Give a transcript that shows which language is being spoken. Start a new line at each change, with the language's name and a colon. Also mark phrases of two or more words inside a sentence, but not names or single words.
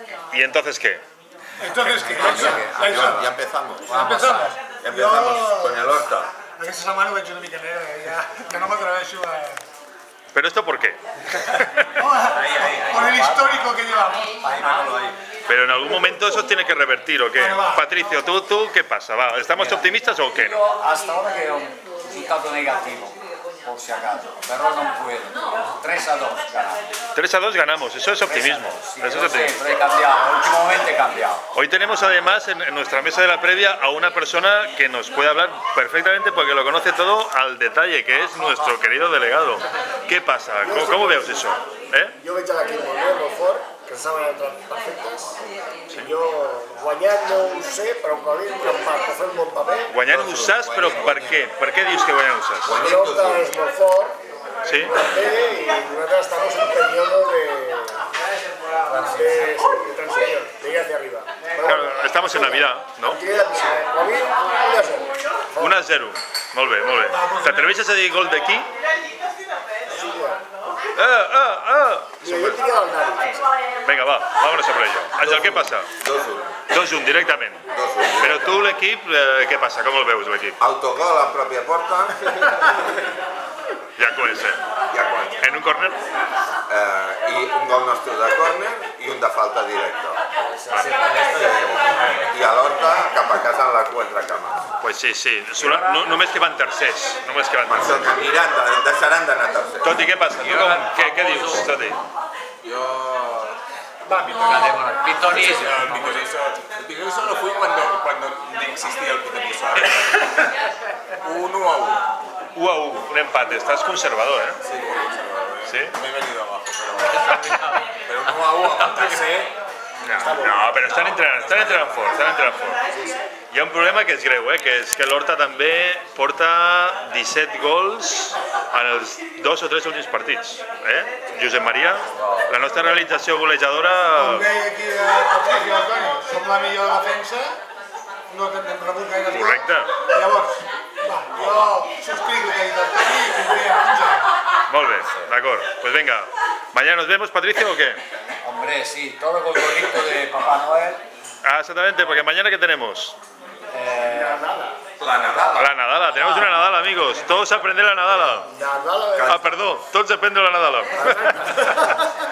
Spanish: ¿Y entonces qué? Entonces, ¿qué? Ya empezamos. Empezamos. Ja empezamos con el Horta.
Catalan: Aquesta setmana ho veig una mica negre, ja no m'atreveixo a...
Spanish: ¿Pero esto por qué? Por el histórico que llevamos. Pero en algún momento eso tiene que revertir, ¿o qué? Bueno, va. Patricio, ¿tú qué pasa? Va, ¿estamos optimistas o qué? Yo hasta ahora que un resultado negativo, por si acaso, pero no puedo. 3-2 ganamos. 3-2 ganamos, eso es optimismo. Sí, Eso yo es sé, optimismo. pero he cambiado, últimamente he cambiado. Hoy tenemos además en nuestra mesa de la previa a una persona que nos puede hablar perfectamente porque lo conoce todo al detalle, que es nuestro querido delegado. ¿Qué pasa? ¿Cómo veus eso?
Catalan: Jo veig l'equip molt bé, molt fort, que saben entrar perfectes. Jo guanyant no ho sé, però que havia un empat, que fem un bon paper. Guanyant un SAS, però per què? Per què dius que guanyant un SAS? El Horta és molt fort, Sí? també, i nosaltres estamos en periodo de transición, de ir hacia arriba. Però
Spanish: Claro, estamos en Navidad, ¿no?
Catalan: tiré la piscina. Avui, 1-0. 1-0. Molt bé, molt bé. T'atreveixes a dir gol d'aquí? Mira, jo tiré del Nari.
Spanish: Venga, va, vámonos sobre ello.
Catalan: Àngel, què passa? 2-1. 2-1, directament. 2-1. Però tu, l'equip, què passa? Com el veus, l'equip? Autogol a pròpia porta. Ja comença. Ja quan. En un córner? I un gol nostre de córner i un de falta directa. I a l'Horta cap a casa en la cua entre cames.
Spanish: Pues sí, sí.
Catalan: Només que van tercers. Només que van Per això tercers. que deixaran d'anar tercers. Toti, què passa? Tu què dius, Toti?
Spanish: Yo... Pitonizo. El pitonizo lo fui cuando no existía el pitonizo. 1-1. 1-1, un empate. Estás conservador, ¿eh? Sí, muy conservador. Sí? Me he venido abajo, pero 1-1, aparte
Catalan: No, però estan entrant fort, Hi ha un problema que és greu, que és que l'Horta també porta 17 gols en els 2 o 3 últims partits. Josep Maria, la nostra realització golejadora... Com deia aquí el Patricio, el Toni, som la millor defensa, no hem rebut gaire gols. Correcte. Llavors, va, jo subscric el que ha dit el Toni i confio en 1-0. Molt bé, d'acord.
Spanish: Pues venga, mañana nos vemos, Patricio, ¿o qué? Hombre, sí, todo con el gorrito de Papá Noel. Ah, exactamente, porque mañana ¿qué tenemos? La Nadala. La Nadala, tenemos una Nadala, amigos. Todos a aprender la Nadala. Nadal, Ah, perdón, todos aprenden la Nadala.